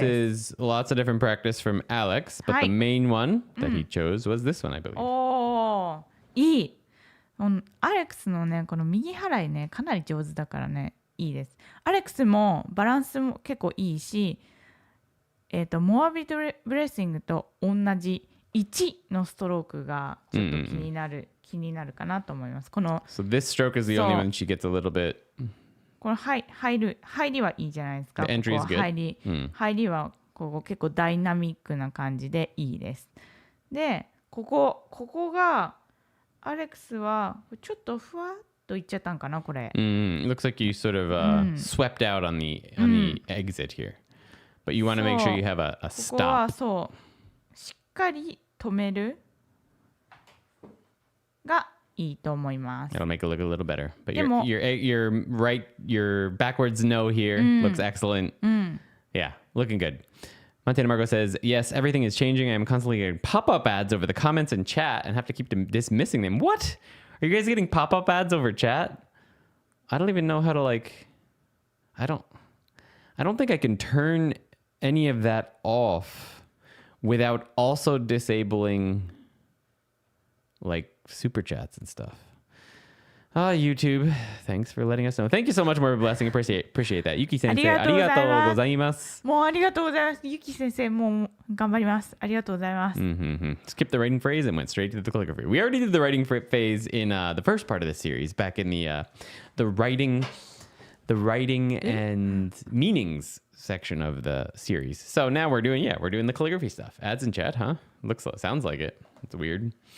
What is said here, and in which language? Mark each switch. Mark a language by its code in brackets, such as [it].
[en] So this is lots of different practice from Alex, but the main one that he chose was this one, I believe. [ja] おーいい。アレックスのねこの右払いねかなり上手だからねいいです。アレックスもバランスも結構いいし、モアビッドブレッシングと同じ1のストロークがちょっと気になるかなと思います。この [en] So this stroke is the only one she gets a little bit. [ja] この入りはいいじゃないですか。 [en] The entry is good. [ja] 入りはここ結構ダイナミックな感じでいいです。で、ここがアレックスはちょっとふわっといっちゃったんかなこれ。 [en] It looks like you sort of swept out on the exit here, but you want to make sure you have a [ja] ここは [en] stop. [ja] そうしっかり止めるがいいと思います。 [en] It'll make it look a little better. But [ja] でも [en] your backwards no here looks excellent. Yeah, looking good. Montana Margot says, yes, everything is changing. I'm constantly getting pop-up ads over the comments and chat and have to keep dismissing them. What? Are you guys getting pop-up ads over chat? I don't even know how to I don't think I can turn any of that off without also disabling super chats and stuff. YouTube, thanks for letting us know. Thank you so much, more blessing. Appreciate that. Yuki sensei, [ja] ありがとうございます。 arigatou gozaimasu. もうありがとうございます。ゆき先生、もう頑張ります。ありがとうございます。 [en] Skipped the writing phrase and went straight to the calligraphy. We already did the writing phase in the first part of the series, back in the writing and meanings section of the series. So now we're doing the calligraphy stuff. Ads in chat, huh? Sounds like it. It's weird.